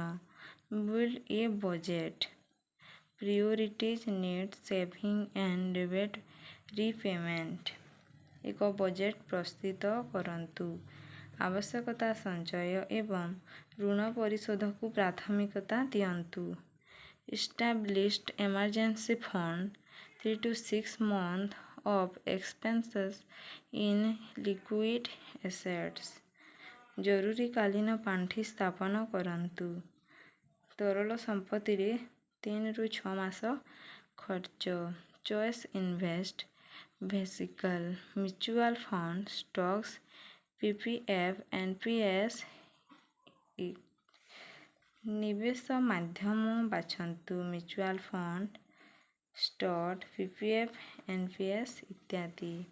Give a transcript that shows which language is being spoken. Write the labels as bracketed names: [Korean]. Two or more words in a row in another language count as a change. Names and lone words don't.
[English] build a budget prioritize needs saving and debt repayment [Odia] ଏକ ବଜେଟ୍ ପ୍ରସ୍ତୁତ କରନ୍ତୁ। ଆବଶ୍ୟକତା ସଞ୍ଚୟ ଏବଂ ଋଣ ପରିଶୋଧକୁ ପ୍ରାଥମିକତା ଦିଅନ୍ତୁ। [English] established emergency fund 3 to 6 months of expenses in liquid assets [Odia] ଜରୁରୀକାଳୀନ ପାଣ୍ଠି ସ୍ଥାପନ କରନ୍ତୁ। ତରଳ ସମ୍ପତ୍ତିରେ 3 ରୁ 6 ମାସ ଖର୍ଚ୍ଚ। [English] choose invest vehicle mutual fund stocks PPF NPS [Odia] ନିବେଶ ମାଧ୍ୟମ ବାଛନ୍ତୁ [English] mutual fund stock PPF NPS ଇତ୍ୟାଦି।